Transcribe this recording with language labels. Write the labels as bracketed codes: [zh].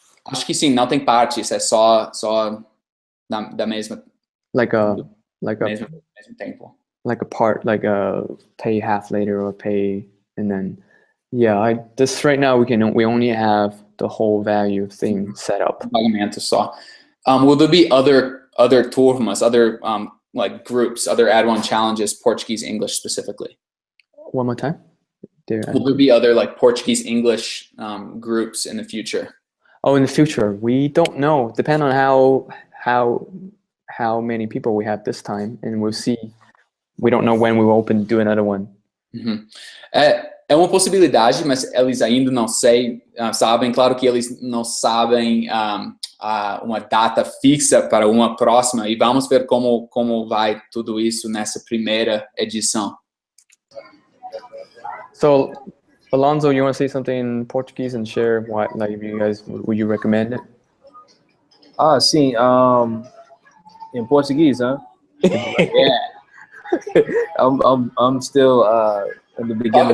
[pt] Acho que sim, não tem partes, é só da mesma [en] Like a like a [pt] mesmo tempo. [en] like a part, like a pay half later or pay and then yeah, I this right now we only have the whole value thing set up. [pt] Pagamento só. [en] Will there be other turmas, other like groups, other Add1 challenges, Portuguese, English specifically? One more time. Will there be other like Portuguese, English groups in the future? Oh, in the future, we don't know. Depend on how many people we have this time, and we'll see. We don't know when we will do another one. Uhum. [pt] É uma possibilidade, mas eles ainda não sabem. Claro que eles não sabem uma data fixa para uma próxima, e vamos ver como vai tudo isso nessa primeira edição. [en] So, Alonzo, you want to say something in Portuguese and share what, like, if you guys, would you recommend it? Sim, in Portuguese, huh? Yeah. I'm still in the beginning